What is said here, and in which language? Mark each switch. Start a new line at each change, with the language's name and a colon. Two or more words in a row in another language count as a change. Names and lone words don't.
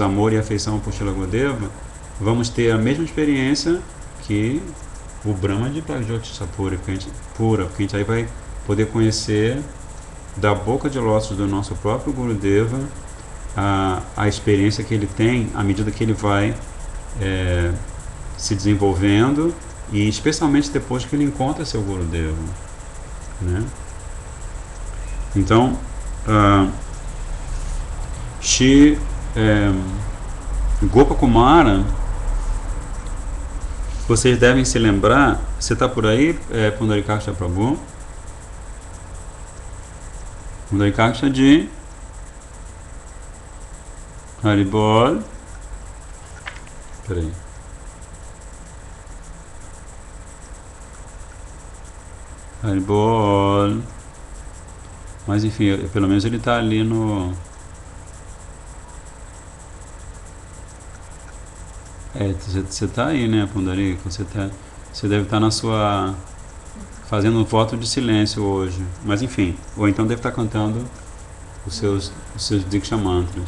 Portuguese: amor e afeição por Srila Gurudeva, vamos ter a mesma experiência que o Brahma de Pragjyoti Pura, porque a gente aí vai poder conhecer da boca de lótus do nosso próprio Gurudeva a experiência que ele tem à medida que ele vai se desenvolvendo, e especialmente depois que ele encontra seu Gurudeva, né? Então Gopakumara, vocês devem se lembrar. Você está por aí, Pundarikaksha Prabhu? Pundarikaksha de Haribol. Peraí. Haribol. Mas enfim, pelo menos ele está ali no... Você está aí, né, Pundarika? Você deve estar na sua... fazendo um voto de silêncio hoje. Mas enfim, ou então deve estar cantando os seus Diksha Mantras.